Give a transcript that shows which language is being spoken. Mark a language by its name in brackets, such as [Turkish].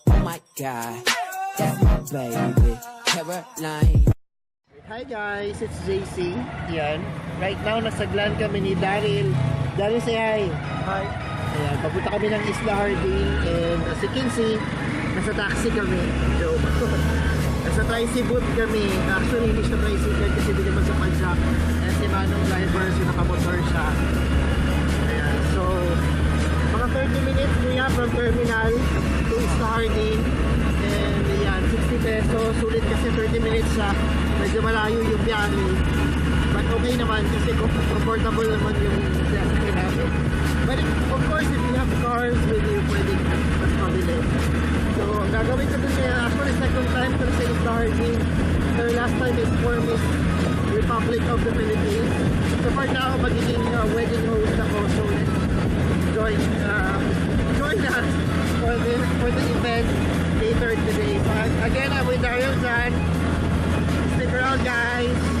[English] Oh my god, that's my baby, Caroline. Hi guys, it's Jae Sy. Yan. Right now, [Filipino] nasaglan kami ni Daryl. [English] Daryl, say hi. Hi. [Filipino] Ayan, papunta kami ng Isla Jardin. [English] And as you can see, [Filipino] nasa taxi kami. So, nasa tricycle kami. Actually, hindi siya tricycle kasi hindi naman sa padya. Ayan, si Manong driver, so nakamotor siya. Ayan, so, mga 30 minutes kuya from terminal to Isla Jardin. And ayan, 60 pesos. Sulit kasi 30 minutes siya. Medyo malayo yung biyahe. But okay naman kasi comfortable naman yung biyahe natin. [English] But of course, if you have cars with you, [Filipino] pwedeng mas mabili. So, ang gagawin ko dun niya, actually second time ko sa Isla Jardin. [English] Pero last time is for Miss Republic of the Philippines. So far now, [Filipino] magiging wedding host ako. [English] So join us for the event later today. So again, I'm with Daryl San. Stick around, guys.